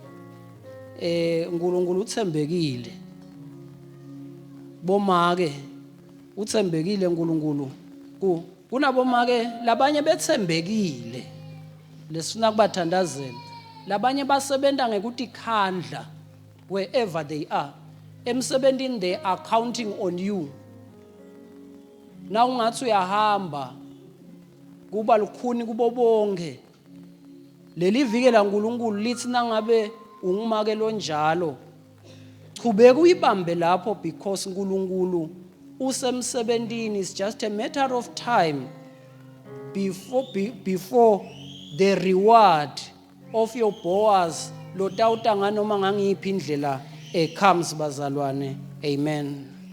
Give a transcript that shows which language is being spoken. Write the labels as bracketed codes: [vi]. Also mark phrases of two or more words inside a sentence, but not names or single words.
[ss] uNkulunkulu uthembekile, bomake uthembekile uNkulunkulu. Kunabomake labanye bethembekile lesifuna kubathandazela, labanye basebenta ngekuthi khandla [en] wherever they are [ss] emsebentini, [en] they are counting on you. [ss] Na ungathi uyahamba kuba lukhuni kubo bonke, leli vike la uNkulunkulu lithi nangabe ungumake lonjalo chubeka uyibambe lapho, because uNkulunkulu usemsebentini. [en] It's just a matter of time before the reward of your Boaz [ss] lotawutanga noma ngangiphi indlela [en] comes bazalwane. Amen.